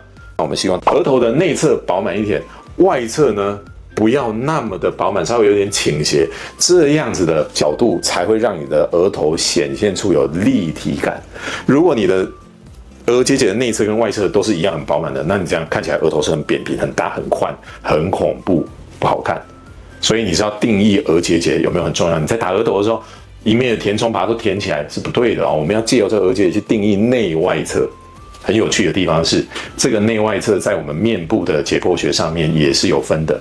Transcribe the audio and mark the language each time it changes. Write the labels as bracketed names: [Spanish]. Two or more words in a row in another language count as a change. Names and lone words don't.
[Chinese] 那我們希望額頭的內側飽滿一點，外側呢不要那麼的飽滿，稍微有點傾斜，這樣子的角度才會讓你的額頭顯現出有立體感。如果你的額結節的內側跟外側都是一樣很飽滿的，那你這樣看起來額頭是很扁平、很大、很寬、很恐怖，不好看。所以你是要定義額結節有沒有很重要？你在打額頭的時候，一面的填充把它都填起來是不對的哦。我們要借由這個額結節去定義內外側。很有趣的地方是，這個內外側在我們面部的解剖學上面也是有分的。